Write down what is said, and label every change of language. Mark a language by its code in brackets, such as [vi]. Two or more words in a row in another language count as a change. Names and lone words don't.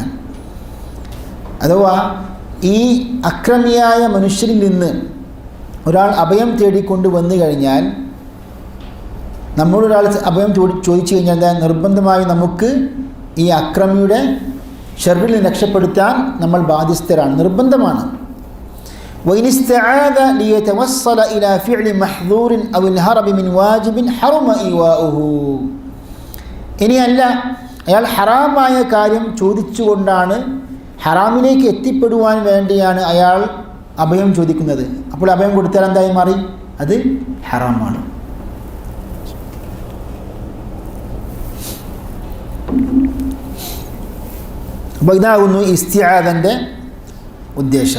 [ml] അഥവാ ഈ അക്രമിയായ മനുഷ്യരിൽ നിന്ന് ഒരാൾ അഭയം തേടിക്കൊണ്ട് വന്നു കഴിഞ്ഞാൽ, നമ്മളൊരാൾ അഭയം ചോദിച്ചു കഴിഞ്ഞാൽ എന്താ? നിർബന്ധമായി നമുക്ക് ഈ അക്രമിയുടെ ഷർറിൽ രക്ഷപ്പെടുത്താൻ നമ്മൾ ബാധ്യസ്ഥരാണ്, നിർബന്ധമാണ്. [ar] وإن استعاذ ليتوصل إلى فعل محظور أو الهرب من واجب حرم إيواؤه. [ml] ഇനിയല്ല, അയാൾ ഹറാമായ കാര്യം ചോദിച്ചുകൊണ്ടാണ്, ഹറാമിലേക്ക് എത്തിപ്പെടുവാൻ വേണ്ടിയാണ് അയാൾ അഭയം ചോദിക്കുന്നത്. അപ്പോൾ അഭയം കൊടുത്താൽ എന്തായി മാറി? അത് ഹറാമാണ്. അപ്പോൾ ഇതാകുന്നു ഇസ്തിആദൻ്റെ ഉദ്ദേശം.